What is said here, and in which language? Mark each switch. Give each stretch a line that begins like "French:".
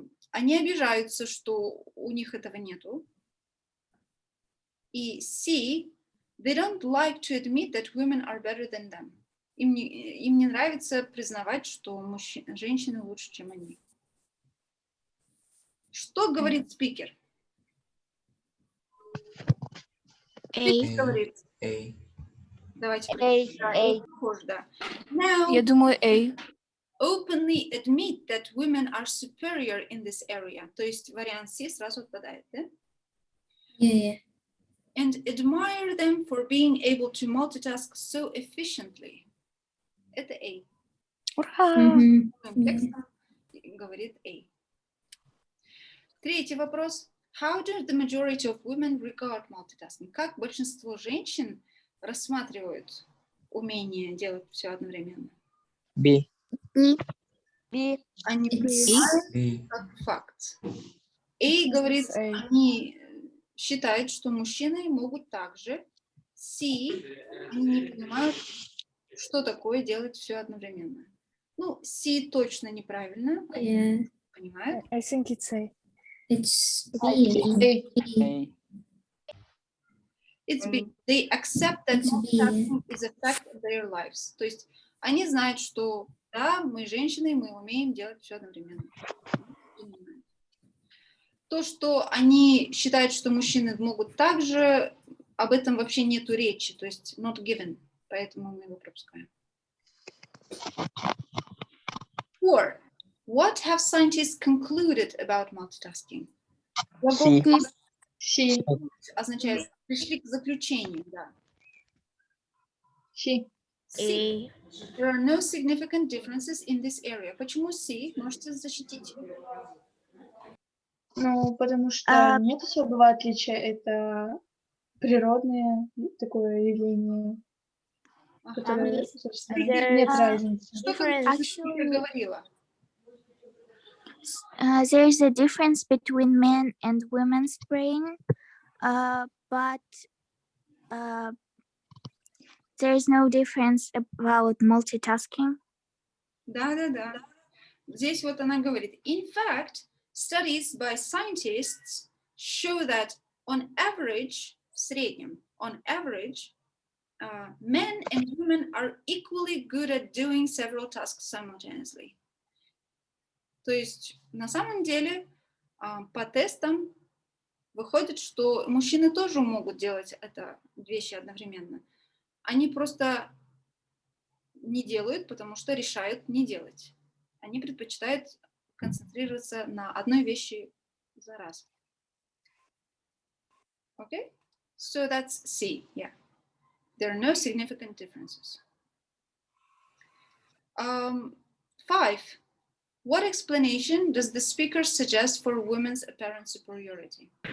Russian: Они обижаются, что у них этого нету. И C,
English: They don't like to admit that women are better than them.
Russian: Им не нравится признавать, что женщины лучше, чем они. Что говорит спикер? Спикер говорит. Давайте. Похоже, да. Now, Я думаю, A.
English: Openly admit that women are superior in this area.
Russian: То есть вариант C сразу отпадает, да?
English: Yeah. And admire them for being able to multitask so efficiently.
Russian: Это A. Ура! Текстом говорит A. Третий вопрос.
English: How do the majority of women regard multitasking?
Russian: Как большинство женщин рассматривают умение делать все одновременно? B. Они принимают как факт. A говорит, они считают, что мужчины могут также. C, они не понимают, что такое делать все одновременно. Ну, C точно неправильно. Они понимают.
English: I think it's A. It's A. It's B. They accept that multitasking is a fact of their lives.
Russian: То есть они знают, что да, мы женщины, мы умеем делать все одновременно. То, что они считают, что мужчины могут также, об этом вообще нету речи, то есть not given, поэтому мы его пропускаем. 4.
English: What have scientists concluded about multitasking? C.
Russian: Означает, пришли к заключению, да. C. C.
English: There are no significant differences in this area.
Russian: Почему C? Можете защитить? Ну, потому что нет особого отличия, это природное такое явление, которое, собственно, нет разницы. Что ты говорила?
English: There is a difference between men and women's brain, but there is no difference about multitasking.
Russian: Да. Здесь вот она говорит.
English: In fact, studies by scientists show that on average,
Russian: в среднем,
English: on average, men and women are equally good at doing several tasks simultaneously.
Russian: То есть на самом деле по тестам выходит, что мужчины тоже могут делать это вещи одновременно. Они просто не делают, потому что решают не делать. Они предпочитают концентрироваться на одной вещи за раз.
English: Okay? So that's C, yeah. There are no significant differences. 5. What explanation does the speaker suggest for women's apparent superiority?